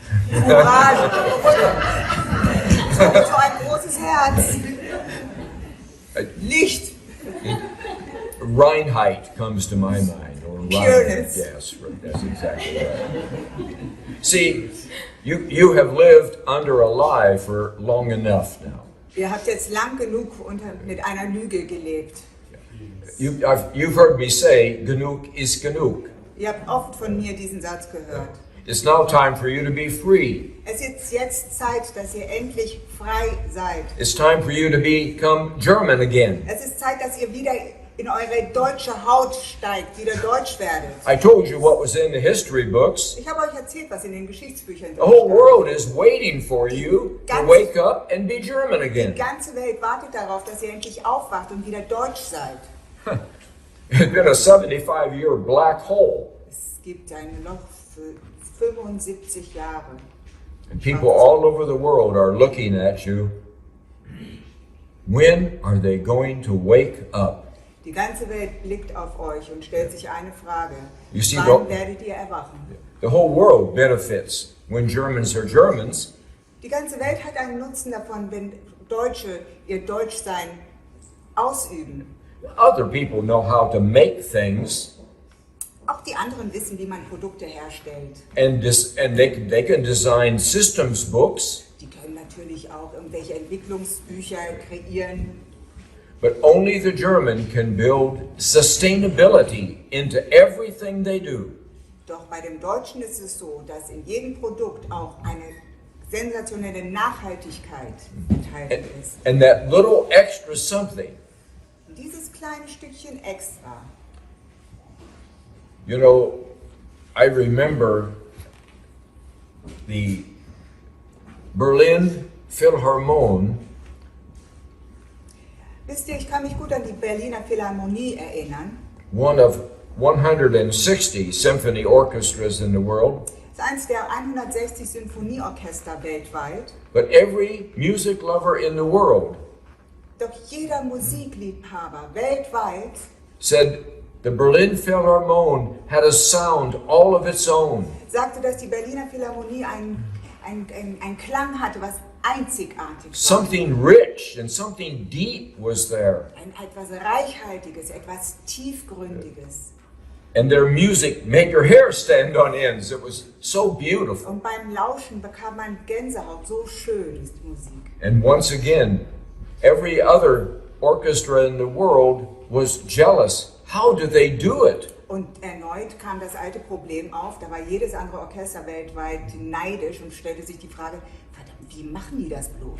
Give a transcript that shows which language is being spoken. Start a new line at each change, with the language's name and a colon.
English: Courage.
German: So ein großes Herz. Licht. Reinheit
English: comes to my mind, or Pureness. Yes, right, that's exactly right. See, you have lived under a lie for long enough now.
German: Ihr habt jetzt lang genug mit einer Lüge gelebt.
English: You've heard me say,
German: genug is genug. Ihr habt oft von mir diesen Satz gehört.
English: It's now time for you to be free.
German: Es ist jetzt Zeit, dass ihr endlich frei seid.
English: It's time for you to become German again.
German: Es ist Zeit, dass ihr wieder in eure deutsche Haut steigt, wieder deutsch werdet.
English: I told you what was in the history books.
German: Ich habe euch erzählt, was in den Geschichtsbüchern
English: The whole
German: stand.
English: world is waiting for you to wake up and be German
German: Die
English: again.
German: ganze Welt wartet darauf, dass ihr endlich aufwacht und wieder deutsch seid.
English: It's been a 75-year black hole.
German: Es gibt ein Loch für 75 Jahre.
English: And people all over the world are looking at you. When are they going to wake up?
German: Die ganze Welt blickt auf euch und stellt sich eine Frage.
English: You see,
German: Wann werdet ihr erwachen?
English: The whole world benefits when Germans are Germans.
German: Die ganze Welt hat einen Nutzen davon, wenn Deutsche ihr Deutschsein ausüben.
English: Other people know how to make things,
German: Auch die anderen wissen, wie man Produkte herstellt.
English: and they can design systems books,
German: Die können natürlich auch irgendwelche Entwicklungsbücher kreieren.
English: but only the German can build sustainability into everything they do.
German: Doch bei dem Deutschen ist es so, dass in jedem Produkt auch eine sensationelle Nachhaltigkeit enthalten ist.
English: And that little extra something,
German: Und dieses kleine Stückchen extra.
English: you know, I remember the Berlin Philharmonic.
German: Wisst ihr, ich kann mich gut an die Berliner Philharmonie erinnern.
English: One of 160 symphony orchestras in the world,
German: Es ist eines der 160 Sinfonieorchester weltweit.
English: but every music lover in the world
German: Doch jeder Musikliebhaber weltweit
English: said the Berlin Philharmonic had a sound all of its own.
German: sagte, dass die Berliner Philharmonie einen Klang hatte, was einzigartig war.
English: Something rich and something deep was there.
German: Etwas Reichhaltiges, etwas Tiefgründiges.
English: And their music made your hair stand on ends. It was so beautiful.
German: Und beim Lauschen bekam man Gänsehaut. So schön ist Musik.
English: And once again, every other orchestra in the world was jealous. How do they do it?
German: Und erneut kam das alte Problem auf. Da war jedes andere Orchester weltweit neidisch und stellte sich die Frage, verdammt, wie machen die das bloß?